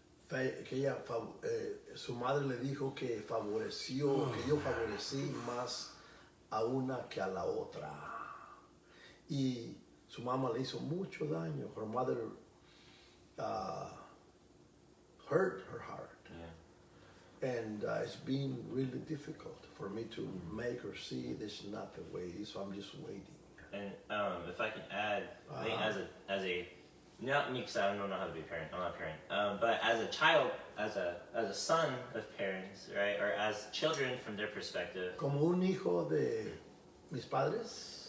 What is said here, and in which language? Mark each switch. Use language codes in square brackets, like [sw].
[es] Que ella, su madre le dijo que yo favorecí más a una que a la otra. Y su mamá le hizo mucho daño. [en] Her mother hurt her heart. Yeah. And it's been really difficult for me to make her see this is not the way, so I'm just waiting. And if I can add, I think as a not me because I don't know how to be a parent. I'm not a parent. But as a child, as a son of parents, right, or as children from their perspective. [es] Como un hijo de mis padres.